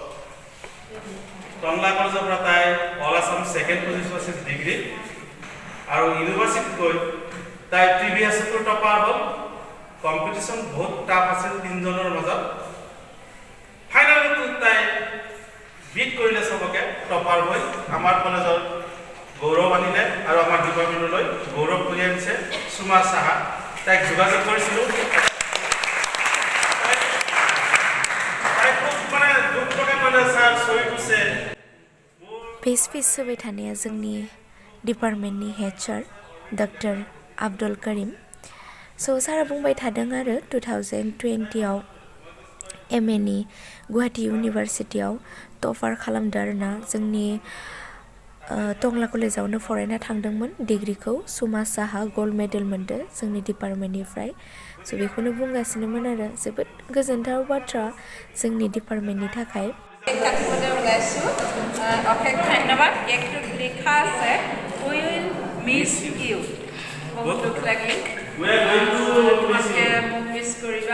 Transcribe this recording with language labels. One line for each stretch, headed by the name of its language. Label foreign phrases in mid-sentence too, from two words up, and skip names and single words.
Assamese: টংলা কলেজৰ পৰা তাই
English: all Assam second position
Assamese: আছিল ডিগ্ৰী আৰু ইউনিভাৰ্চিটিত গৈ তাই প্ৰিভিয়াছটো টপাৰ হ'ল কম্পিটিশ্যন বহুত টাফ আছিল তিনজনৰ মাজত ফাইনেলি তাই বিট কৰিলে সবকে টপাৰ হৈ আমাৰ কলেজৰ গৌৰৱ আনিলে আৰু আমাৰ ডিপাৰ্টমেণ্টলৈ গৌৰৱ কঢ়িয়াই আনিছে সুমা সাহা। তাইক যোগাযোগ কৰিছিলোঁ। তাই খুব মানে দুখ প্ৰকাশ কৰিলে ছাৰ চৰি গৈছে।
Bodo: फेस होबाय थानाया जोंनि डिपार्टमेन्टनि
English: head sir doctor
Bodo: आब्दुल करिम। स' सारा बुंबाय थादों आरो 2020आव MA नि गुवाहाटी इउनिभारसिटियाव टपार खालामदों आरोना जोंनि टंला कलेजावनो फरायना थांदोंमोन डिग्रिखौ सुमा साहा
English: gold medal
Bodo: मोनदों जोंनि डिपार्टमेन्टनिफ्राय। स' बेखौनो बुंगासिनोमोन आरो जोबोद गोजोनथाव बाथ्रा जोंनि डिपार्टमेन्टनि थाखाय।
Assamese: অশেষ ধন্যবাদ। কেকটোত লিখা আছে
English: we will miss you.
Assamese: বহুত দুখ লাগিল তোমালোকে মোক মিছ কৰিবা।